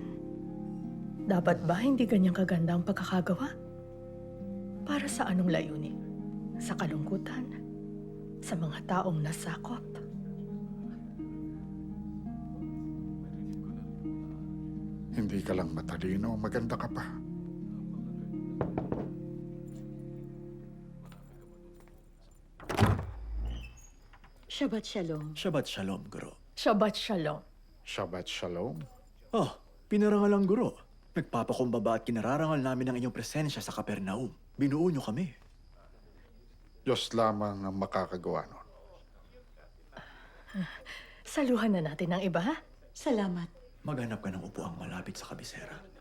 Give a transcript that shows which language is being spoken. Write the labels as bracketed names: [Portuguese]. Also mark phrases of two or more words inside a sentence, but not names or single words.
[Filipino] Dapat ba hindi ganyang kaganda ang pagkakagawa? Para sa anong layunin? Sa kalungkutan? Sa mga taong nasakop? Hindi ka lang matalino, maganda ka pa. [Hebrew] שבת שלום. שבת שלום, Guro. שבת שלום. שבת שלום. [Filipino] Oh, pinarangal ang Guro. Nagpapakumbaba at kinararangal namin ang inyong presensya sa Kapernaum. Binuo niyo kami. Diyos lamang ang makakagawa nun. Saluhan na natin ang iba, ha? Salamat. Maghanap ka ng upuang malapit sa kabisera.